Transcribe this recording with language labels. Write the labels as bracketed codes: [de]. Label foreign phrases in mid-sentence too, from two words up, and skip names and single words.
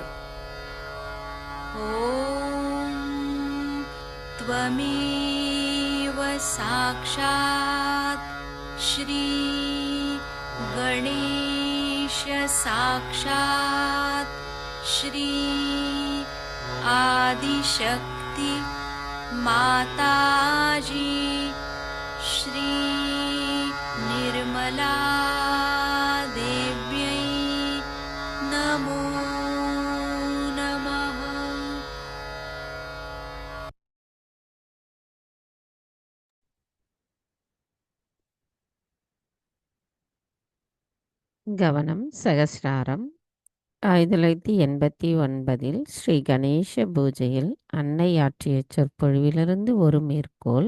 [sa] ॐ त्वमेव साक्षात् श्री गणेश साक्षात् श्री आदिशक्ति माताजी श्री निर्मला देव्यै नमो नमः। [ta] கவனம் சகஸ்ராரம். 1989 ஸ்ரீ கணேச பூஜையில் அன்னை ஆற்றிய சொற்பொழிவிலிருந்து ஒரு மேற்கோள்.